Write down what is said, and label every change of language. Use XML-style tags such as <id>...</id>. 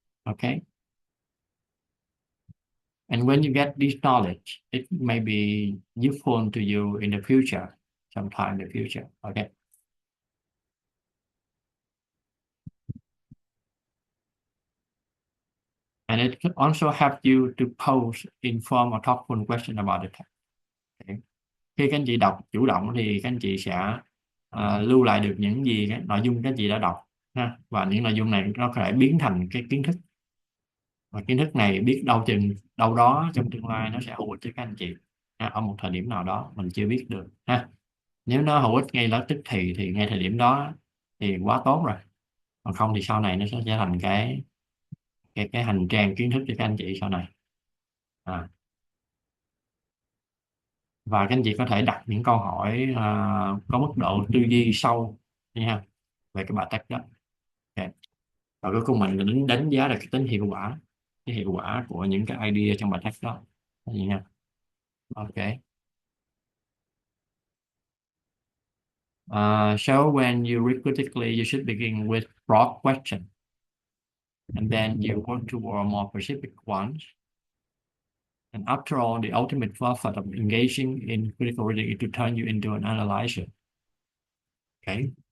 <en>Okay, and when you get this knowledge, it may be useful to you in the future, sometime in the future. Okay. And it can also help you to pose informed or thoughtful question about the text. Okay.</en> <vi>Khi các anh chị đọc chủ động thì các anh chị sẽ lưu lại được những gì cái nội dung các anh chị đã đọc ha. Và những nội dung này nó có thể biến thành cái kiến thức, và kiến thức này biết đâu đó trong tương lai nó sẽ hữu ích cho các anh chị ha, ở một thời điểm nào đó mình chưa biết được ha. Nếu nó hữu ích ngay lập tức thì ngay thời điểm đó thì quá tốt rồi, còn không thì sau này nó sẽ trở thành cái hành trang kiến thức cho các anh chị sau này. Và các anh chị có thể đặt những câu hỏi có mức độ tư duy sâu nha về cái bài text đó. Okay. Và cuối cùng mình đánh giá được cái tính hiệu quả, cái hiệu quả của những cái idea trong bài text đó nha. Ok.</vi> <en>So when you read critically, you should begin with broad questions, and then you work toward more specific ones. And after all, the ultimate purpose of engaging in critical reading is to turn you into an analyzer. Okay.</en>